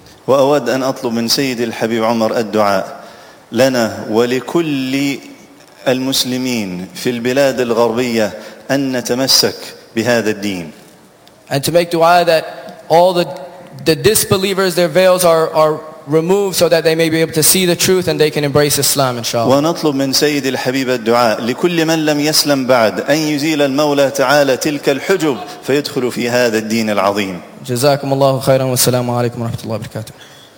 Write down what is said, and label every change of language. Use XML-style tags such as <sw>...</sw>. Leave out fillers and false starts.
<ar>وأود أن أطلب من سيد الحبيب عمر الدعاء لنا ولكل المسلمين في البلاد الغربية أن نتمسك بهذا الدين.</ar> <en>And to make dua that all the disbelievers, their veils are removed so that they may be able to see the truth and they can embrace Islam, inshallah.</en> <ar>ونطلب من سيد الحبيب الدعاء لكل من لم يسلم بعد أن يزيل المولى تعالى تلك الحجب فيدخل في هذا الدين العظيم. جزاكم الله خيرا والسلام عليكم ورحمة الله وبركاته.</ar>